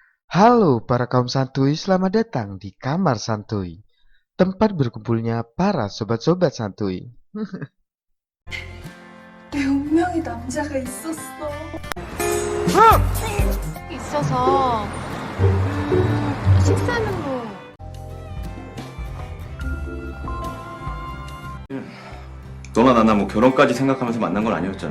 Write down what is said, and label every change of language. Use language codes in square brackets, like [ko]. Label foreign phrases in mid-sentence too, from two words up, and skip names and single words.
[id] Halo para kaum santuy, selamat datang di Kamar Santuy, tempat berkumpulnya para sobat-sobat santuy. [ko] 내 운명의 남자가 있었어. 있어서 식사는 뭐 너나 나나 뭐 결혼까지 생각하면서 만난 건 아니었잖아.